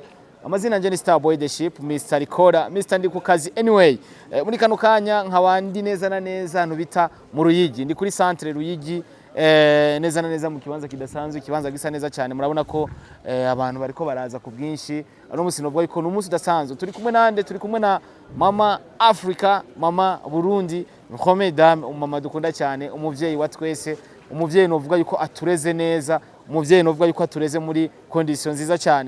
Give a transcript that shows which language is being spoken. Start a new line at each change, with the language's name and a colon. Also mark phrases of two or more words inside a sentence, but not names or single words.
Rundi: Amazina nje ni Star Boy the Ship, Mr. Recorder, Mr. ndi ku kazi anyway. Muri kano kanya nkabandi neza na neza nubita mu Ruyigi, ndi kuri centre Ruyigi neza na neza mu kibanza kidasanzwe, kibanza gisa neza cyane. Murabona ko abantu bariko baraza ku bwinshi. Ano musi novuga yuko n'umunsi udasanzwe. Turi kumwe nande, turi kumwe na Mama Africa, Mama Burundi, Nkome Dame, umama dukunda cyane, umuvyeyi wa twese, umuvyeyi novuga yuko atureze neza, umuvyeyi novuga yuko atureze muri condition nziza cyane.